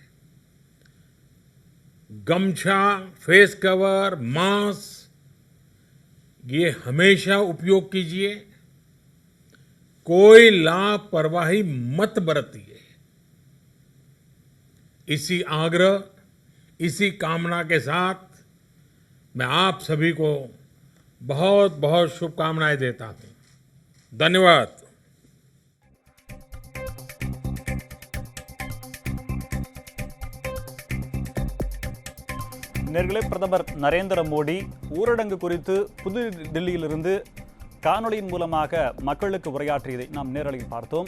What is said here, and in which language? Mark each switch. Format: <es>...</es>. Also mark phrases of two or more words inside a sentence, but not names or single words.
<hi>गमछा, फेस कवर, मास्क ये हमेशा उपयोग कीजिए, कोई लापरवाही मत बरतिए। इसी आग्रह, इसी कामना के साथ मैं आप सभी को बहुत बहुत शुभकामनाएं देता हूं। धन्यवाद।</hi> <ta>நேர்களே, பிரதமர் நரேந்திர மோடி ஊரடங்கு குறித்து புது தில்லியிலிருந்து காணொளியின் மூலமாக மக்களுக்கு உரையாற்றியதை நாம் நேரலையில் பார்த்தோம்.</ta>